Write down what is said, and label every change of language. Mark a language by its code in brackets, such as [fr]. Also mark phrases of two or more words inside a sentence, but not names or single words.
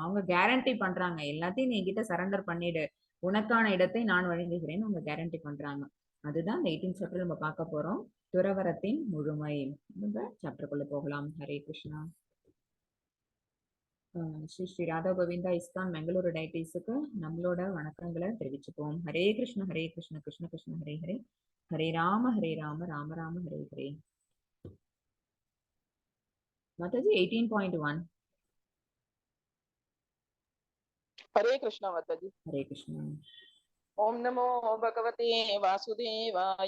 [ta] அவங்க கேரண்டி பண்றாங்க, எல்லாத்தையும் நீ என்கிட்ட சரண்டர் பண்ணிடு, உனக்கான இடத்தை நான் வழங்குகிறேன்னு அவங்க கேரண்டி பண்றாங்க. அதுதான் இந்த 18th சாப்டர் நம்ம பார்க்க போறோம். துறவரத்தின் முழுமை. நம்ம சாப்டருக்குள்ள போகலாம். ஹரே கிருஷ்ணா. ஸ்ரீ ஸ்ரீ ராதா கோவிந்தா இஸ்கான் பெங்களூரு டைட்டிஸுக்கு நம்மளோட வணக்கங்களை தெரிவிச்சுப்போம். ஹரே கிருஷ்ண கிருஷ்ண கிருஷ்ண ஹரே ஹரே, ஹரே ராம ராம ராம ஹரே ஹரே. Mataji 18.1. हरे कृष्ण माताजी। Hare Krishna. [sa] ओम नमो भगवते वासुदेवाय।